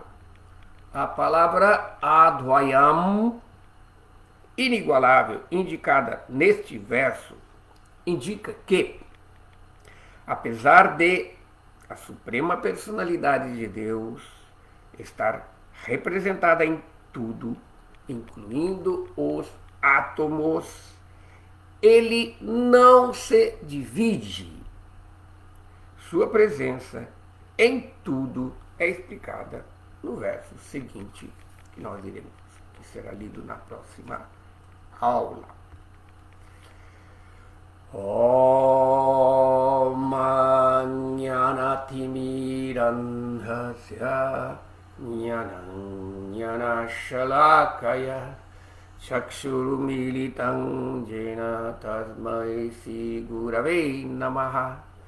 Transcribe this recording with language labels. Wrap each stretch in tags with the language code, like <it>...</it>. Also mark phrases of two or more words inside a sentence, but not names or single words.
<pt>A palavra Advayam, inigualável, indicada neste verso, indica que, apesar de a suprema personalidade de Deus estar representada em tudo, incluindo os átomos, ele não se divide. Sua presença em tudo é explicada no verso seguinte, que nós iremos, que será lido na próxima aula.</pt> <sa>ॐ ज्ञानतिमिरान्धस्य ज्ञान शलाकया चक्षुरुमिलितम् जेन तस्मै श्री गुरवे नमः.</sa>